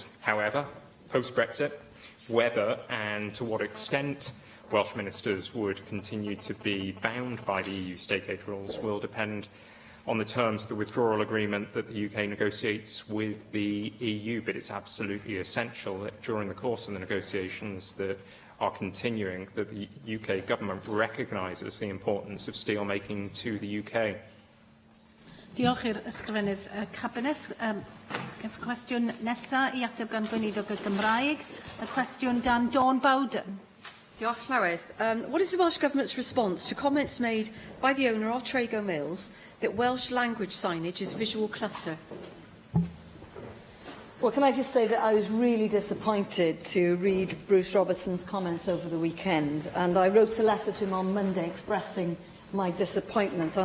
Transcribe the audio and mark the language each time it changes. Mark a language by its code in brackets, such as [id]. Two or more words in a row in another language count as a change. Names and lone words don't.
[en] However, post-Brexit, whether and to what extent Welsh ministers would continue to be bound by the EU state aid rules will depend on the terms of the withdrawal agreement that the UK negotiates with the EU. But it's absolutely essential that during the course of the negotiations that are continuing, that the UK government recognises the importance of steelmaking to the UK. [cy] Diolch i'r ysgrifennydd Cabinet. Cwestiwn nesaf I ateb gan Gweinidog y Gymraeg. Y cwestiwn gan Dawn Bowden. Diolch, Llywydd. [en] What is the Welsh Government's response to comments made by the owner of Trago Mills that Welsh language signage is visual clutter? Well, can I just say that I was really disappointed to read Bruce Robertson's comments over the weekend, and I wrote a letter to him on Monday expressing my disappointment.